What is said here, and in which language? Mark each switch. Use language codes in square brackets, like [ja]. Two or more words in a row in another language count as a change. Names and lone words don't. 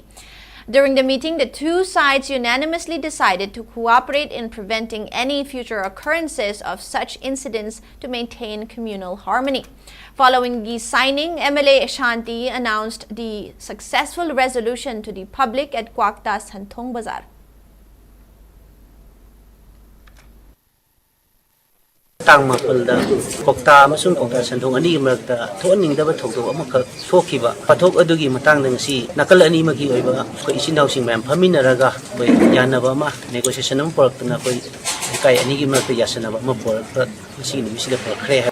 [en] During the meeting, the two sides unanimously decided to cooperate in preventing any future occurrences of such incidents to maintain communal harmony. Following the signing, MLA Shanti announced the successful resolution to the public at Kwakta Santong Bazar. [mni] Tang mapalda Kwakta amasung Kwakta Santong ani marakta thoaningdaba thokdok amakha thokhiba pathok adugi matangda ngasi nakal ani magi oiba ko isindausing mayam phaminaraga koi yanaba ma negotiation am poraktna koi kai ani gi marakta yasanaba ma porakta ngasi ni misida porakre